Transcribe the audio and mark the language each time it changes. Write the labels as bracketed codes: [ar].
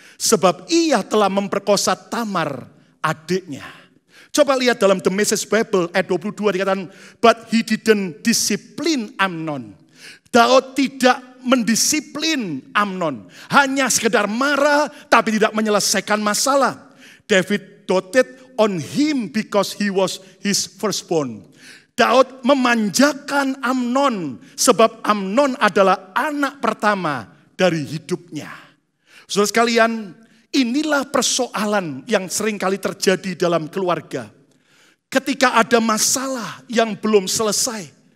[id] Sebab ia telah memperkosa Tamar adiknya. Coba lihat dalam The Message Bible ayat 22 dikatakan, [en] but he didn't discipline Amnon. [id] Daud tidak mendisiplin Amnon. Hanya sekedar marah tapi tidak menyelesaikan masalah. [en] David doted on him because he was his firstborn. [id] Daud memanjakan Amnon sebab Amnon adalah anak pertama dari hidupnya. Saudara sekalian, inilah persoalan yang sering kali terjadi dalam keluarga. Ketika ada masalah yang belum selesai,